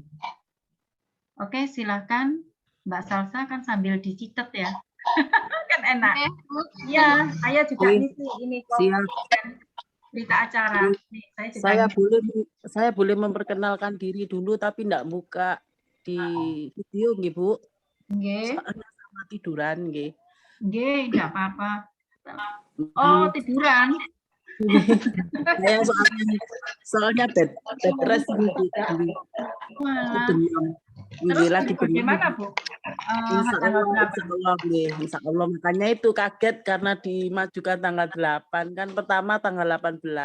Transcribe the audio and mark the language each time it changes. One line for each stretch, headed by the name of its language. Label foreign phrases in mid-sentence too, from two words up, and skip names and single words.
Indonesian: Oke, silakan Mbak Salsa kan sambil dicatat ya. Kan enak. Ya, saya juga ngisi ini kok. Berita acara. Nih, saya boleh memperkenalkan diri dulu tapi enggak buka di video nggih, Bu. Nggih. Soalnya sama tiduran nggih. Nggih, enggak apa-apa. Oh, tiduran. Saya soalnya bed rest gitu. Terus bagaimana Bu? Insya Allah, makanya itu kaget karena dimajukan tanggal 8 kan, pertama tanggal 18.